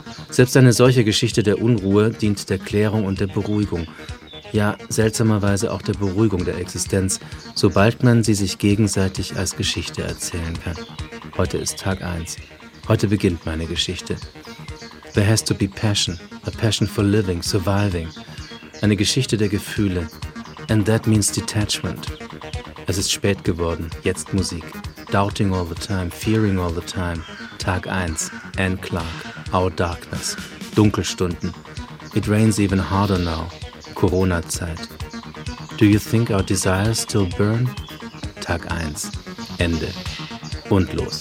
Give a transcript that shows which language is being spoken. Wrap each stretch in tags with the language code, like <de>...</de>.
<de>Selbst eine solche Geschichte der Unruhe dient der Klärung und der Beruhigung. Ja, seltsamerweise auch der Beruhigung der Existenz, sobald man sie sich gegenseitig als Geschichte erzählen kann. Heute ist Tag 1. Heute beginnt meine Geschichte.</de> <en>There has to be passion. A passion for living, surviving.</en> <de>Eine Geschichte der Gefühle.</de> <en>And that means detachment.</en> <de>Es ist spät geworden, jetzt Musik.</de> <en>Doubting all the time, fearing all the time.</en> <de>Tag 1. Anne Clark.</de> <en>Our darkness.</en> <de>Dunkelstunden.</de> <en>It rains even harder now. Corona-Zeit. Do you think our desires still burn?</en> <de>Tag 1. Ende. Und los.</de>